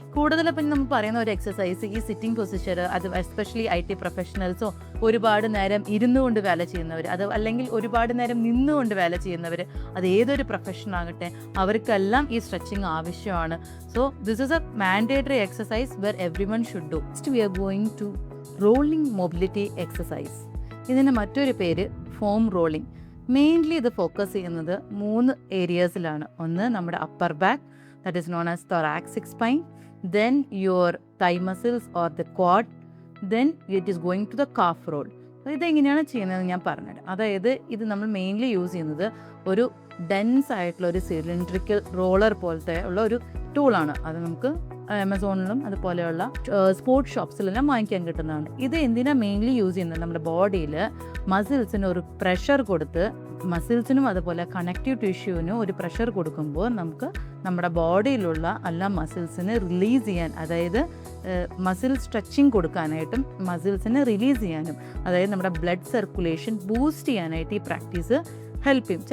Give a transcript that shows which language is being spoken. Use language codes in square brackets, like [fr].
[ml] കൂടുതലും പിന്നെ നമ്മൾ പറയുന്ന ഒരു എക്സസൈസ് ഈ സിറ്റിംഗ് പൊസിഷൻ, അത് എസ്പെഷ്യലി IT പ്രൊഫഷണൽസോ, ഒരുപാട് നേരം ഇരുന്നുകൊണ്ട് വേല ചെയ്യുന്നവർ, അത് അല്ലെങ്കിൽ ഒരുപാട് നേരം നിന്നുകൊണ്ട് വേല ചെയ്യുന്നവർ, അത് ഏതൊരു പ്രൊഫഷൻ ആകട്ടെ, അവർക്കെല്ലാം ഈ സ്ട്രെച്ചിങ് ആവശ്യമാണ്. [en] So this is a mandatory exercise where everyone should do. Next we are going to rolling mobility exercise. [ml] ഇതിന് മറ്റൊരു പേര് ഫോം റോളിംഗ്. മെയിൻലി ഇത് ഫോക്കസ് ചെയ്യുന്നത് 3 ഏരിയാസിലാണ്. ഒന്ന് നമ്മുടെ upper back, [en] that is known as thoracic spine, then your thigh muscles or the quad, then it is going to the calf roll. [ml] ഇതെങ്ങനെയാണ് ചെയ്യുന്നത് ഞാൻ പറഞ്ഞുതരാം. അതായത് ഇത് നമ്മൾ മെയിൻലി യൂസ് ചെയ്യുന്നത് ഒരു ഡെൻസ് ആയിട്ടുള്ള ഒരു സിലിണ്ട്രിക്കൽ റോളർ പോലത്തെ ഉള്ള ഒരു ടൂളാണ്. അത് നമുക്ക് ആമസോണിലും അതുപോലെയുള്ള സ്പോർട്സ് ഷോപ്സിലെല്ലാം വാങ്ങിക്കാൻ കിട്ടുന്നതാണ്. ഇത് എന്തിനാണ് മെയിൻലി യൂസ് ചെയ്യുന്നത്? നമ്മുടെ ബോഡിയിൽ മസിൽസിന് ഒരു പ്രഷർ കൊടുത്ത്, മസിൽസിനും അതുപോലെ കണക്റ്റീവ് ടിഷ്യൂവിനും ഒരു പ്രഷർ കൊടുക്കുമ്പോൾ നമുക്ക് നമ്മുടെ ബോഡിയിലുള്ള എല്ലാ മസിൽസിനെ റിലീസ് ചെയ്യാൻ, അതായത് മസിൽ സ്ട്രെച്ചിങ് കൊടുക്കാനായിട്ടും മസിൽസിനെ റിലീസ് ചെയ്യാനും, അതായത് നമ്മുടെ ബ്ലഡ് സർക്കുലേഷൻ ബൂസ്റ്റ് ചെയ്യാനായിട്ട് ഈ പ്രാക്ടീസ് ഹെൽപ്പ് ചെയ്യും.